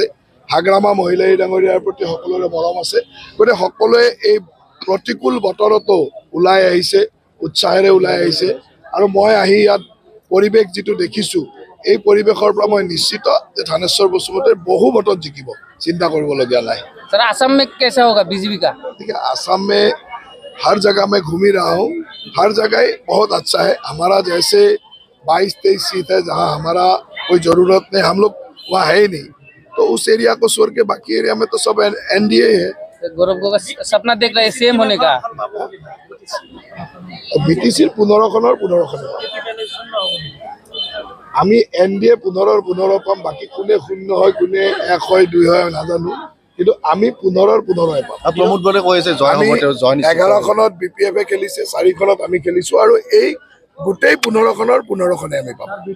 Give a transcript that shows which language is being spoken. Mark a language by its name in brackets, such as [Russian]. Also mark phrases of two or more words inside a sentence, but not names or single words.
[Assamese] হাগ্ৰামা মহিলাই ডাঙৰীয়াৰ প্ৰতি সকলোৰে মৰম আছে। গতিকে সকলোৱে এই প্ৰতিকূল বতৰতো ওলাই আহিছে, উৎসাহেৰে ওলাই আহিছে। আৰু মই আহি ইয়াত পৰিৱেশ যিটো দেখিছোঁ, এই পৰিৱেশৰ পৰা মই নিশ্চিত যে থানেশ্বৰ বসুমতাৰী বহু ভোটত জিকিব, চিন্তা কৰিবলগীয়া নাই। [Hindi] सर असम में कैसा होगा बीजेपी का? ठीक है, असम में हर जगह मैं घूम ही रहा हूँ, हर जगह बहुत अच्छा है। हमारा जैसे 22-23 सीट है जहाँ हमारा कोई ज़रूरत नहीं, हम लोग वहाँ है ही नहीं, तो उस एरिया को छोड़ के बाकी एरिया में तो सब एनडीए है। गौरव गोगोई सपना देख रहे हैं सीएम होने का। [Assamese] বিটিচিৰ 15খনৰ আমি এনডিএ 15 পাম। বাকী কোনে 0 হয়, কোনে 1 হয়, 2 হয় নাজানো, কিন্তু আমি 15 পাম। প্ৰমোদ বৰে কৈছে জয় হ'ব, তেওঁ জয় নিশ্চিত। 11খনত বিপিএফে খেলিছে, 4খনত আমি খেলিছোঁ, আৰু এই গোটেই 15খনে আমি পাম।